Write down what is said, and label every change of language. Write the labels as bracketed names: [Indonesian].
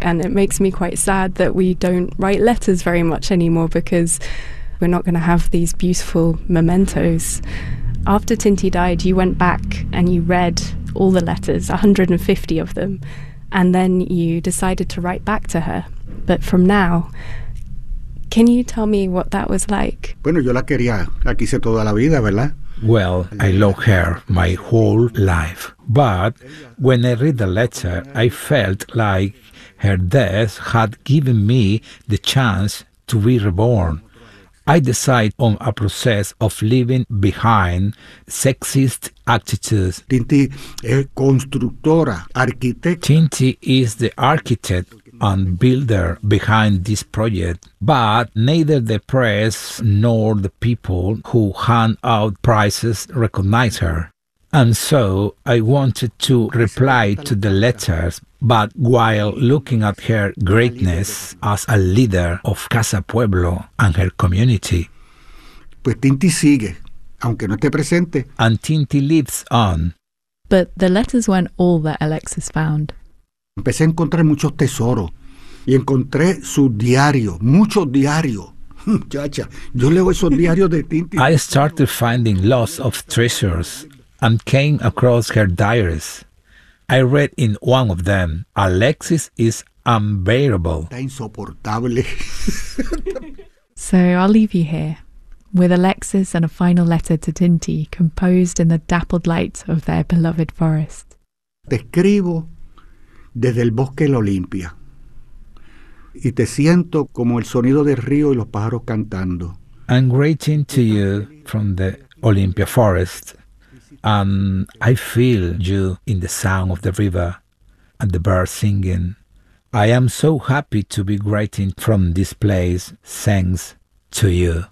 [English] And it makes me quite sad that we don't write letters very much anymore because we're not going to have these beautiful mementos. After Tinti died, you went back and you read all the letters, 150 of them, and then you decided to write back to her. But from now, can you tell me what that was like? [Spanish] Bueno, yo la quería, la quise toda la vida, ¿verdad? [English] Well, I love her my whole life. But when I read the letter, I felt like her death had given me the chance to be reborn. I decided on a process of leaving behind sexist attitudes. [Spanish] Tinti es constructora, arquitecta. [English] Tinti is the architect and builder behind this project, but neither the press nor the people who hand out prizes recognize her. And so I wanted to reply to the letters, but while looking at her greatness as a leader of Casa Pueblo and her community. [Spanish] Pues Tinti sigue, aunque no esté presente. [English] And Tinti lives on. But the letters weren't all that Alexis found. [Spanish] Empecé a encontrar muchos tesoros y encontré su diario, muchos diarios. Chacha, yo leo esos diarios de Tinti. [English] I started finding lots of treasures and came across her diaries. I read in one of them, Alexis is unbearable. [Spanish] Está insoportable. [English] So I'll leave you here with Alexis and a final letter to Tinti, composed in the dappled light of their beloved forest. [Spanish] Te escribo desde el bosque de la Olimpia y te siento como el sonido del río y los pájaros cantando. [English] I'm greeting to you from the Olympia Forest, and I feel you in the sound of the river and the birds singing. I am so happy to be greeting from this place, thanks to you.